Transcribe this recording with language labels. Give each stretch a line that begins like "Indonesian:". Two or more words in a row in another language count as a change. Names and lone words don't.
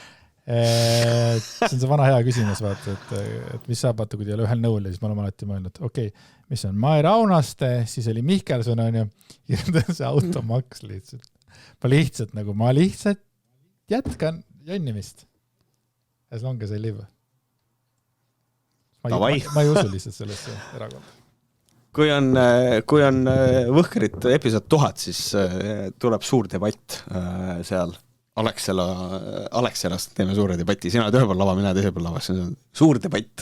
Estonian: See on see vana hea küsimus, vaata, et mis saab, vaata, kui te ei ole ühel nõul ja siis ma olen alati mõelnud, mis on Mai Raunaste, siis oli Mihkelson, on ju, ja see automaks lihtsalt. Ma lihtsalt jätkan jonnimist.
English: As long as I live.
Estonian: Ma ei usu lihtsalt sellesse erakonda. Kui on võhkrit episood 1000, siis tuleb suur debatt seal. Alexelast teeme suure debatti. Sina oled ühe pool lava, mina teise pool lava. See on suur debatt.